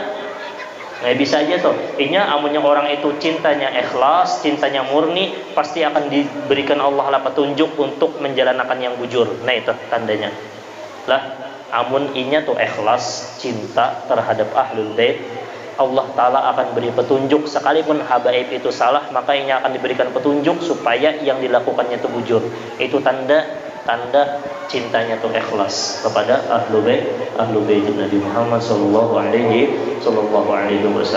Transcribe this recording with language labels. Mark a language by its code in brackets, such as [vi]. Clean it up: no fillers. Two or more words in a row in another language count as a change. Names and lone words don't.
[bjn] Bisa aja tuh. Inya amunnya orang itu cintanya ikhlas, cintanya murni, pasti akan diberikan Allah lah petunjuk untuk menjalankan yang bujur. Nah itu tandanya. Lah, amun inya tuh ikhlas, cinta terhadap ahlul bait, Allah Ta'ala akan beri petunjuk. Sekalipun habaib itu salah, maka ini akan diberikan petunjuk supaya yang dilakukannya itu bujur. Itu tanda cintanya itu ikhlas kepada ahlu bait Nabi Muhammad [ar] صلى الله عليه وسلم.